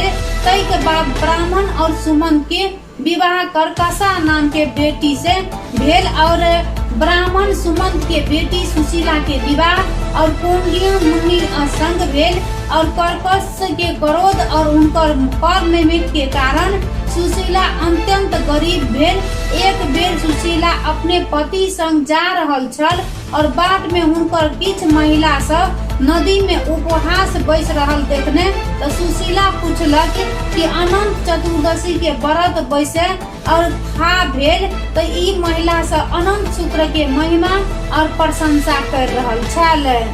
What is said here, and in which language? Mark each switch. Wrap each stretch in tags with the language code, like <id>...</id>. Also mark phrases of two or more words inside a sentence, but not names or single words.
<mai>तै के बाद ब्राह्मण और सुमंत के विवाह कर्कशा नाम के बेटी से भेल और ब्राह्मण सुमंत के बेटी सुशीला के विवाह और कुंडिया मुनि संग भेल। और कर्कश के क्रोध और उनकर कर्म के कारण सुशीला अत्यंत गरीब भेल। एक बेर सुशीला अपने पति संग जा रहल छल और बाट में हुनकर किछ महिला सब नदी में उपवास बैस रहल देखने तो सुशीला पूछलक कि अनंत चतुर्दशी के व्रत बैसे और खा भेल तो ई महिला सब अनंत सूत्र के महिमा और प्रशंसा कर रहल छल।</mai>